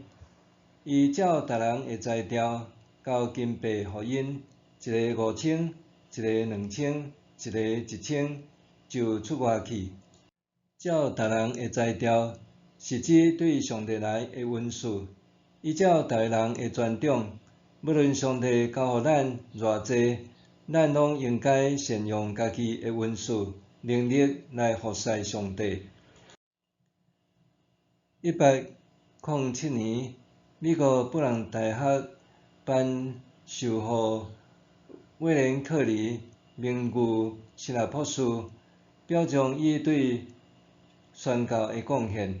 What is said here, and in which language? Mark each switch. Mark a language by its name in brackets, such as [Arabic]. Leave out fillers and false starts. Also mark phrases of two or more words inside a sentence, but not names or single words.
[Min Nan Chinese] 伊照逐人的才调，交金币互因，一个5000，一个2000，一个1000，就出外去。照逐人的才调，是指对上帝来的恩赐。依照逐个人的专长，无论上帝交互咱偌济，咱拢应该善用家己的恩赐、能力来服侍上帝。1807年，美国布朗大学颁授予威廉·克里名誉斯拉博士，表彰伊对宣教的贡献。